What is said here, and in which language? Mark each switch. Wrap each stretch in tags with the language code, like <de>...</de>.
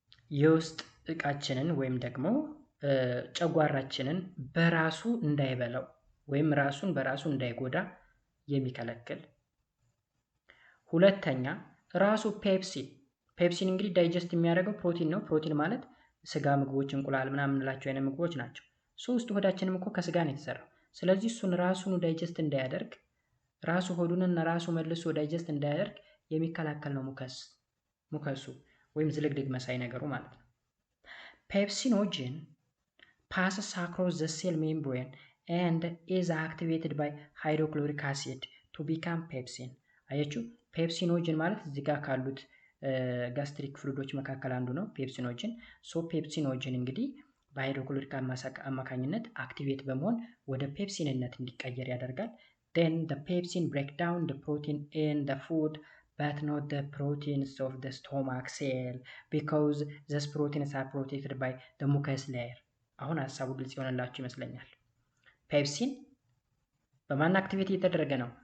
<am>የውስጥ እቃችንን ወይም ደግሞ ጨጓራችንን በራሱ እንዳይበላው ወይም ራሱን በራሱ እንዳይጎዳ የሚከለክል። ሁለተኛ ራሱ ፔፕሲን እንግዲህ ዳይጀስት የሚያደርገው ፕሮቲን ነው። ፕሮቲን ማለት ስጋ ምግቦች፣ እንቁላል ምናምን የምንላቸው አይነት ምግቦች ናቸው። ሶስት ሆዳችንም እኮ ከስጋ ነው የተሰራው። ስለዚህ እሱን ራሱን ዳይጀስት እንዳያደርግ ራሱ ሆዱንና ራሱ መልሶ ዳይጀስት እንዳያደርግ የሚከላከል ነው ሙከሱ ወይም ዝልግልግ መሳይ ነገሩ ማለት ነው።</am> <en>ፔፕሲኖጅን passes across the cell membrane and is activated by hydrochloric acid to become pepsin.</en> <am>አያችሁ ፔፕሲኖጅን ማለት እዚህ ጋር ካሉት ጋስትሪክ ፍሉዶች መካከል አንዱ ነው ፔፕሲኖጅን። ሶ ፔፕሲኖጅን እንግዲህ በሃይድሮክሎሪክ አማካኝነት አክቲቬት በመሆን ወደ ፔፕሲንነት እንዲቀየር ያደርጋል።</am> <en>then the pepsin break down the protein in the food but not the proteins of the stomach cell because these proteins are protected by the mucus layer.</en> <am>አሁን ሐሳቡ ግልጽ ይሆንላችሁ ይመስለኛል። ፔፕሲን በማን አክቲቬት እየተደረገ ነው?</am>